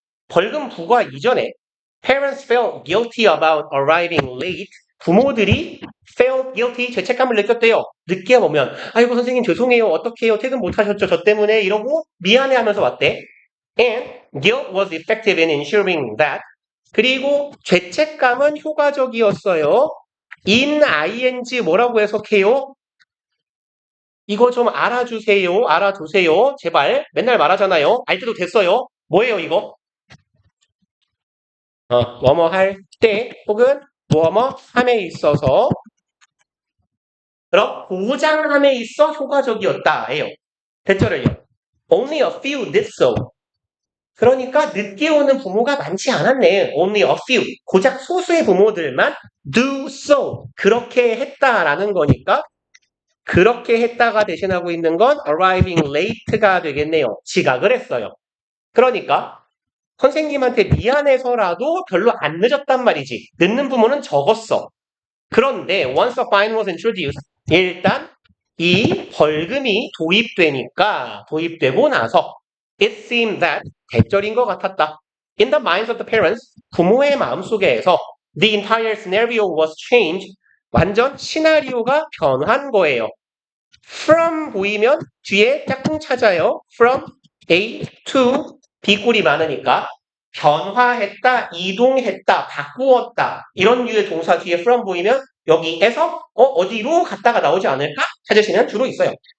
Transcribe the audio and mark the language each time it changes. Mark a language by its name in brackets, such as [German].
[Korean] 벌금 부과 이전에 [English] parents felt guilty about arriving late. [Korean] 부모들이 [English] felt guilty, [Korean] 죄책감을 느꼈대요. 늦게 오면 아이고 선생님 죄송해요. 어떻게 해요? 퇴근 못하셨죠? 저 때문에 이러고 미안해하면서 왔대. [English] And guilt was effective in ensuring that. [Korean] 그리고 죄책감은 효과적이었어요. in ing 뭐라고 해석해요? 이거 좀 알아주세요. 알아두세요. 제발. 맨날 말하잖아요. 알 때도 됐어요. 뭐예요 이거? 뭐뭐 할 때 혹은 뭐뭐 함에 있어서 그럼 보장함에 있어 효과적이었다예요. 대절을요. [English] Only a few did so. [Korean] 그러니까 늦게 오는 부모가 많지 않았네. [English] Only a few. [Korean] 고작 소수의 부모들만 [English] do so. [Korean] 그렇게 했다라는 거니까 그렇게 했다가 대신하고 있는 건 [English] arriving late [Korean] 가 되겠네요. 지각을 했어요. 그러니까 선생님한테 미안해서라도 별로 안 늦었단 말이지. 늦는 부모는 적었어. 그런데 [English] once a fine was introduced, [Korean] 일단 이 벌금이 도입되고 나서 [English] it seemed that [Korean] 대절인 것 같았다. [English] In the minds of the parents, [Korean] 부모의 마음속에서 [English] the entire scenario was changed. [Korean] 완전 시나리오가 변한 거예요. From 보이면 뒤에 짝꿍 찾아요. [English] From A to B [Korean] 꼴이 많으니까 변화했다, 이동했다, 바꾸었다 이런 류의 동사 뒤에 from 보이면 여기에서 어디로 갔다가 나오지 않을까 찾으시면 주로 있어요.